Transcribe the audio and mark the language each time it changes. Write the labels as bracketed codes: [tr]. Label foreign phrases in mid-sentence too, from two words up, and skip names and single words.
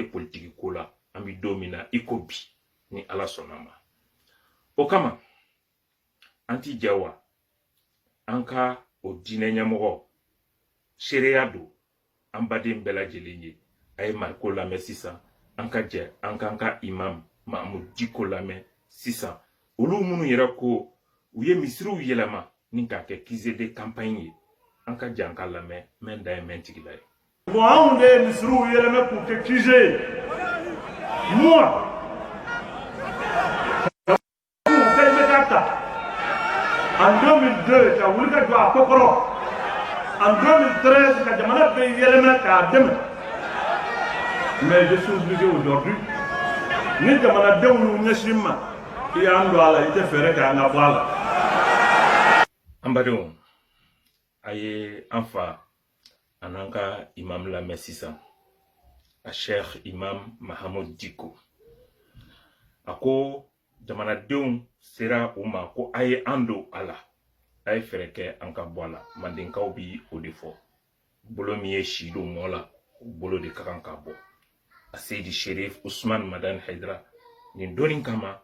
[bm] politiki ko la an bi don min na i ko bi ni ala sɔnna ma o kama an ti jɛ wa an ka o diinɛ ɲɛmɔgɔ seereya don an baden bɛɛ lajɛlen ye a ye mariko lamɛn sisan an ka jɛ an k'an ka imam Mahamud Diko lamɛn sisan olu minnu yɛrɛ ko u ye misiriw yɛlɛma ni k'a kɛ kize [fr] de campagne [bm] ye an ka jɛ an ka lamɛn mɛn da ye mɛn tigila ye bon anw de ye misiriw yɛlɛmɛ k'u kɛ kize ye [fr] moi en 2002 [bm] ka wuli ka jɔ a kɔkɔrɔ [fr] en 2013 [bm] ka jamana bɛɛ yɛlɛmɛ k'a dɛmɛ [fr] mais je suis obligé aujourd'hui [bm] ni jamanadenw y'u ɲɛsin ma i y'an don a la i tɛ fɛɛrɛ kɛ an ka bɔ a la an badenw a ye an fa an'an ka imam lamɛn sisan a Sheikh Imam Mahamud Diko a ko jamanadenw sera u ma ko a ye an don a la a ye fɛɛrɛ kɛ an ka bɔ a la mandenkaw bi o de fɔ bolo min ye si don mɔ la o bolo de ka kan ka bɔ a Seydi Sherif Ousmane Madani Haidara nin donni kama